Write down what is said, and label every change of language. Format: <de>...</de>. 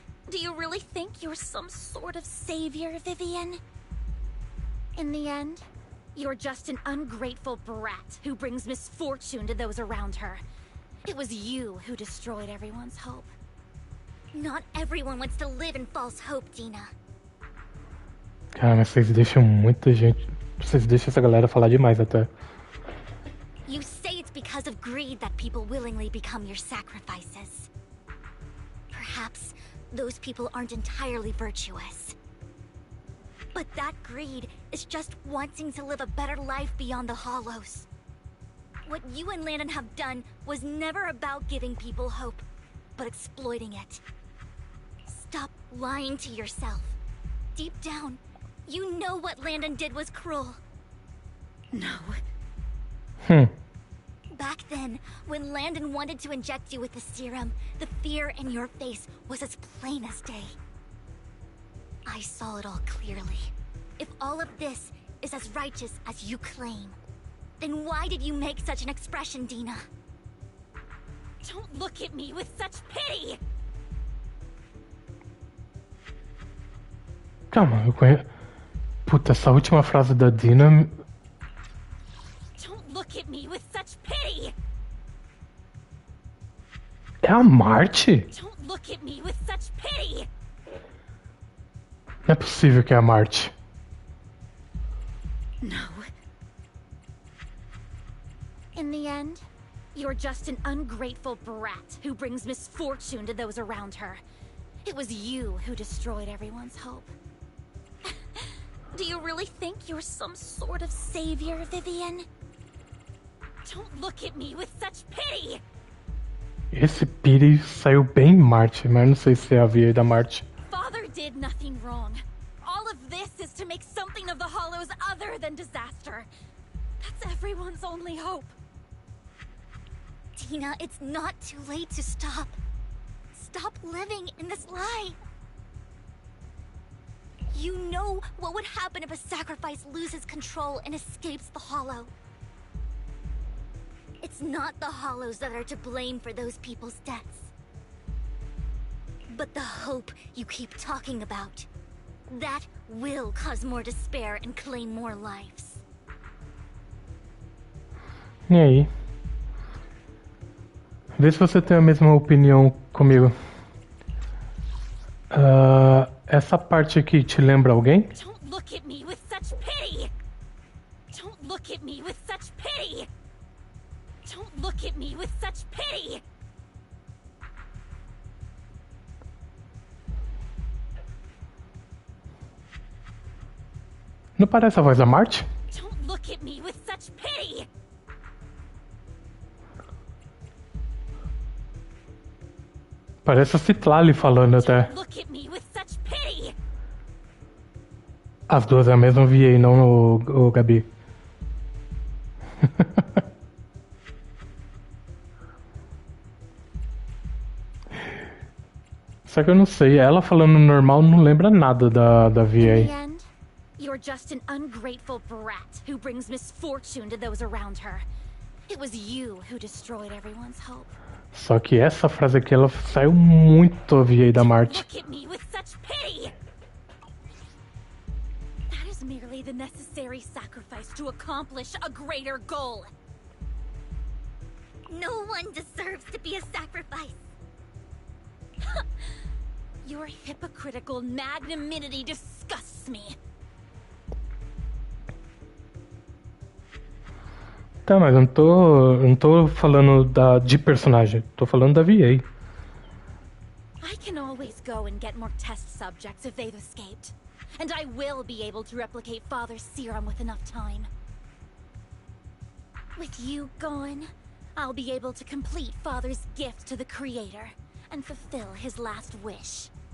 <en>Do you really think you're some sort of savior, Vivian? In the end, you're just an ungrateful brat who brings misfortune to those around her. It was you who destroyed everyone's hope. Not everyone wants to live in false hope, Dina. Cara, mas vocês deixam muita gente... Vocês deixam essa galera falar demais até. You say it's because of greed that people willingly become your sacrifices. Perhaps those people aren't entirely virtuous. But that greed is just wanting to live a better life beyond the Hollows. What you and Landon have done was never about giving people hope, but exploiting it. Stop lying to yourself. Deep down, you know what Landon did was cruel. No. Back then, when Landon wanted to inject you with the serum, the fear in your face was as plain as day. I saw it all clearly. If all of this is as righteous as you claim, then why did you make such an expression, Dina? Don't look at me with such pity!</en> <pt>Calma, eu conheço... Puta, essa última frase da Dina...</pt> <en>Don't look at me with such pity!</en> <pt>É a Marte?</pt> <en>Don't look at me with such pity!</en> <pt>Não é possível que é a Marte.</pt> <en>No. In the end, you're just an ungrateful brat who brings misfortune to those around her. It was you who destroyed everyone's hope. Do you really think you're some sort of savior, Vivian? Don't look at me with such pity!</en> <pt>Esse Piri saiu bem Marte, mas não sei se é a via da Marte.</pt> <en>Father did nothing wrong. All of this is to make something of the Hollows other than disaster. That's everyone's only hope. Tina, it's not too late to stop. stop living in this lie. You know what would happen if a sacrifice loses control and escapes the Hollow. It's not the Hollows that are to blame for those people's deaths, but the hope you keep talking about. That will cause more despair and claim more lives.</en> <pt>E aí? Vê se você tem a mesma opinião comigo. Essa parte aqui te lembra alguém?</pt> <en>Don't look at me with such pity. Don't look at me with such pity. Don't look at me with such pity.</en> <pt>Não parece a voz da Marte?</pt> <en>Don't look at me with such pity.</en> <pt>Parece a Citlali falando até.</pt> <en>Look at me with such pity.</en> <pt>As duas é a mesma VA, não o Gabi. Só que eu não sei, ela falando normal não lembra nada da VA.</pt> <en>You're just an ungrateful brat who brings misfortune to those around her. It was you who destroyed everyone's hope.</en> <pt>Só que essa frase aqui, ela saiu muito a VA da Marte.</pt> <en>Look at me with such pity. That is merely the necessary sacrifice to accomplish a greater goal. No one deserves to be a sacrifice. Your hypocritical magnanimity disgusts me.</en> <pt>Tá, mas eu não tô falando de personagem, tô falando da VA.</pt> <en>I can always go and get more test subjects if they've escaped. And I will be able to replicate Father's serum with enough time. With you gone, I'll be able to complete Father's gift to the Creator and fulfill his last wish.</en>